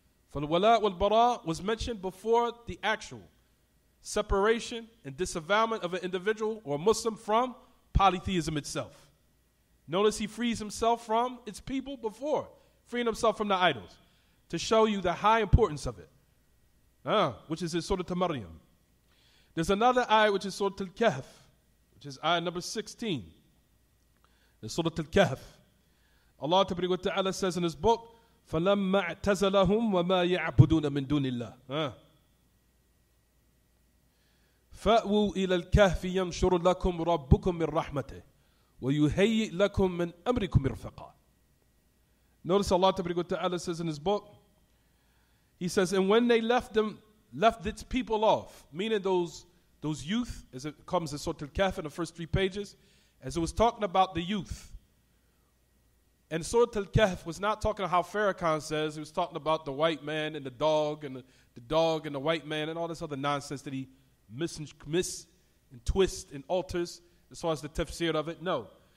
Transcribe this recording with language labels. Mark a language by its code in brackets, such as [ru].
[en] For the wala wal bara was mentioned before the actual separation and disavowalment of an individual or Muslim from polytheism itself. Notice he frees himself from its people before freeing himself from the idols, to show you the high importance of it, which is in Surah Al-Maryam. There's another ayah which is Surah Al-Kahf, which is ayah number 16. In Surah Al-Kahf, Allah Ta'ala says in His book, [ar] فَلَمَّا اعْتَزَلَهُمْ وَمَا يَعْبُدُونَ مِن دُونِ اللَّهِ فَأْوُوا إِلَى الْكَهْفِ يَنْشُرُ لَكُمْ رَبُّكُمْ مِنْ رَحْمَتِهِ وَيُهَيِّئْ لَكُمْ مِنْ أَمْرِكُمْ مِرْفَقًا. [en] Notice Allah Ta'ala says in His book, He says, and when they left its people off, meaning those youth, as it comes in Surah Al-Kahf in the first 3 pages, as it was talking about the youth, And Surah Al-Kahf was not talking about how Farrakhan says. He was talking about the white man and the dog and the dog and the white man and all this other nonsense that he miss and twists and alters as far as the tafsir of it. No.